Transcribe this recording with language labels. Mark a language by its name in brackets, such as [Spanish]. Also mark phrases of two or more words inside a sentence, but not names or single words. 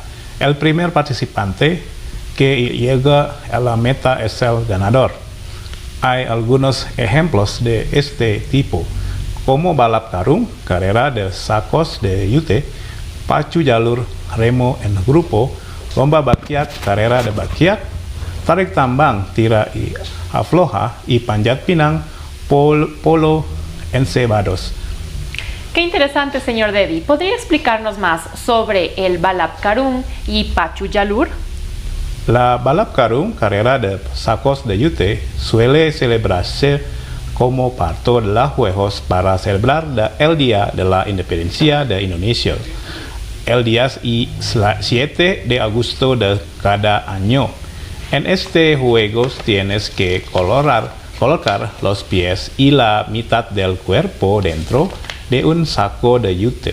[Spanish] El primer participante que llega a la meta es el ganador. Hay algunos ejemplos de este tipo, como [Indonesian] balap karung, [Spanish] carrera de sacos de yute, [Indonesian] pacu jalur, [Spanish] remo en grupo, [Indonesian] lomba bakiak, [Spanish] carrera de bakiak, [Indonesian] tarik tambang, [Spanish] tira y afloja, y [Indonesian] panjat pinang, [Spanish] polo encebados. Qué interesante, señor Devi. ¿Podría explicarnos más sobre el [Indonesian] balap karung [Spanish] y [Indonesian] pacu jalur? [Spanish] La [Indonesian] balap karung, [Spanish] carrera de sacos de yute, suele celebrarse como parte de los Juegos para celebrar el Día de la Independencia de Indonesia, el día 7 de agosto de cada año. En este juego tienes que colocar los pies y la mitad del cuerpo dentro de un saco de yute.